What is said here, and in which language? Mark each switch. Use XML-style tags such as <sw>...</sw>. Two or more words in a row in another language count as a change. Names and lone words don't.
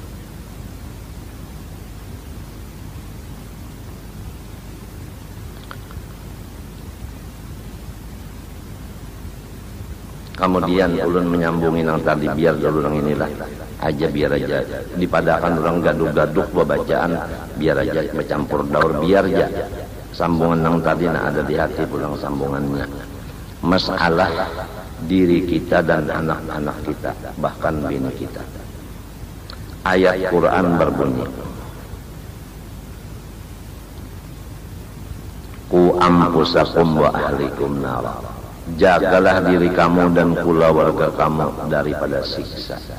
<bjn>Kemudian ulun menyambungi nang tadi biar dulu nang inilah aja biar aja dipadakan orang gaduh-gaduh bacaan biar aja bercampur daur biar aja sambungan nang tadi nak ada di hati pulang sambungannya masalah diri kita dan anak-anak kita bahkan bini kita.</bjn> <id>Ayat Quran berbunyi</id> <ar>قوا أنفسكم وأهليكم نارا,</ar> <id>jagalah diri kamu dan keluarga kamu daripada siksa.</id>